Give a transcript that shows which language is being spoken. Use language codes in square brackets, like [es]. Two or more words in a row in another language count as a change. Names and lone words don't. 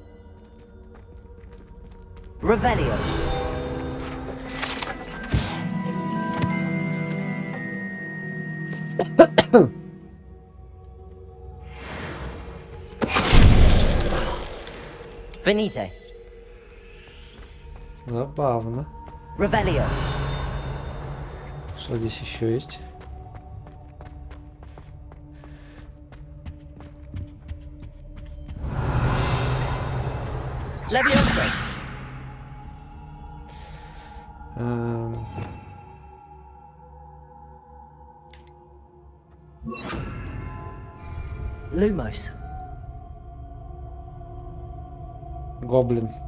[ru] Revelio. Finite. Забавно. Revelio. Что здесь еще есть? Leviosa. Lumos. Гоблин.